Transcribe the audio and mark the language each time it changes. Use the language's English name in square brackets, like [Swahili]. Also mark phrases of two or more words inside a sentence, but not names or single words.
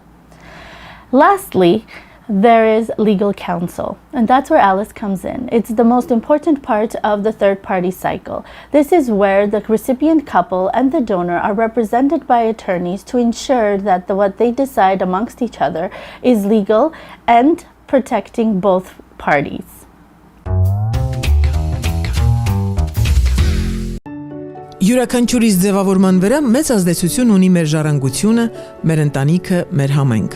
[English] Lastly, there is legal counsel, and that's where Alice comes in. It's the most important part of the third-party cycle. This is where the recipient couple and the donor are represented by attorneys to ensure that what they decide amongst each other is legal and protecting both parties. [Armenian] Յուրաքանչյուրիս ձևավորման վրա մեծ ազդեցություն ունի մեր ժառանգությունը, մեր ընտանիքը, մեր համայնքը։